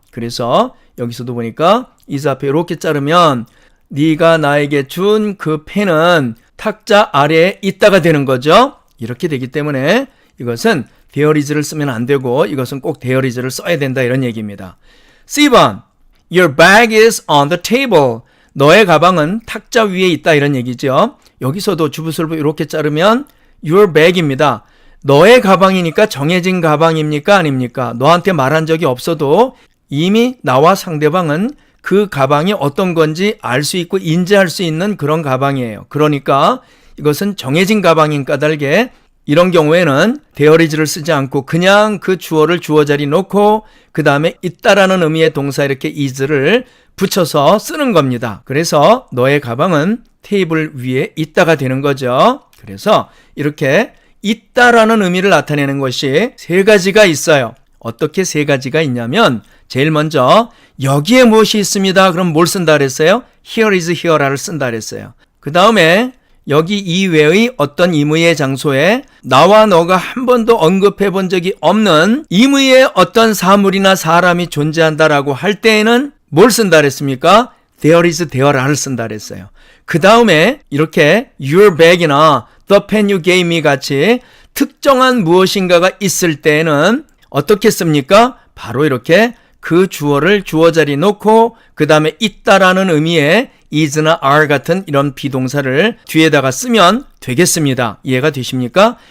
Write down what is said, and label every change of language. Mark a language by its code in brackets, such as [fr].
[ko] 그래서 여기서도 보니까 is 앞에 이렇게 자르면 네가 나에게 준 그 펜은 탁자 아래에 있다가 되는 거죠. 이렇게 되기 때문에 이것은 there is를 쓰면 안 되고 이것은 꼭 there is를 써야 된다 이런 얘기입니다. [en] C번 Your bag is on the table. [ko] 너의 가방은 탁자 위에 있다 이런 얘기죠. 여기서도 주부술부 이렇게 자르면 your bag입니다. 너의 가방이니까 정해진 가방입니까? 아닙니까? 너한테 말한 적이 없어도 이미 나와 상대방은 그 가방이 어떤 건지 알 수 있고 인지할 수 있는 그런 가방이에요. 그러니까 이것은 정해진 가방인 까닭에 이런 경우에는 there is를 쓰지 않고 그냥 그 주어를 주어 자리 놓고 그 다음에 있다라는 의미의 동사 이렇게 is를 붙여서 쓰는 겁니다. 그래서 너의 가방은 테이블 위에 있다가 되는 거죠. 그래서 이렇게 있다라는 의미를 나타내는 것이 세 가지가 있어요. 어떻게 세 가지가 있냐면 제일 먼저 여기에 무엇이 있습니다. 그럼 뭘 쓴다 그랬어요? Here is, here를 쓴다 그랬어요. 그 다음에 여기 이외의 어떤 임의의 장소에 나와 너가 한 번도 언급해 본 적이 없는 임의의 어떤 사물이나 사람이 존재한다라고 할 때에는 뭘 쓴다 그랬습니까? There is, there are를 쓴다 그랬어요. 그 다음에 이렇게 your bag이나 the pen you gave me 같이 특정한 무엇인가가 있을 때에는 어떻게 씁니까? 바로 이렇게 그 주어를 주어 자리 놓고 그 다음에 있다라는 의미의 is나 are 같은 이런 비동사를 뒤에다가 쓰면 되겠습니다. 이해가 되십니까?